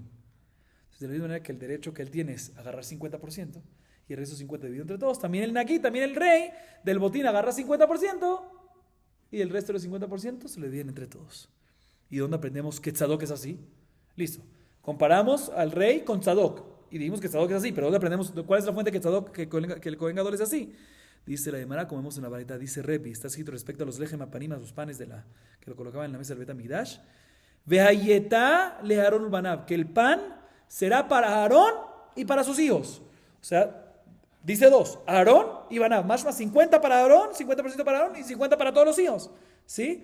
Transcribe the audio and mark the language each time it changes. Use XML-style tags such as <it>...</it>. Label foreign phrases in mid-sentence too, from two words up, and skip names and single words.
<es>Entonces, de la misma manera que el derecho que él tiene es agarrar 50% y el resto 50% dividido entre todos, también el Nagui, también el rey del botín agarra 50% y el resto de los 50% se le dividen entre todos. ¿Y dónde aprendemos que Tzadok es así? Listo. Comparamos al rey con Tzadok y dijimos que Tzadok es así, pero ¿dónde aprendemos? ¿Cuál es la fuente que Tzadok, que el</es> <he>כהן גדול</he> <es>es así? Dice la Gemara, como vemos en la varita, dice Repi, está escrito respecto a los</es> <he>לחם הפנים,</he> <es>los panes que lo colocaban en la mesa del</es> <he>בית המקדש, והיתה לאהרן בניו,</he> <es>que el pan será para Aarón y para sus hijos. O sea, dice 2, Aarón y Banav, más 50 para Aarón, 50% para Aarón y 50 para todos los hijos. ¿Sí?</es>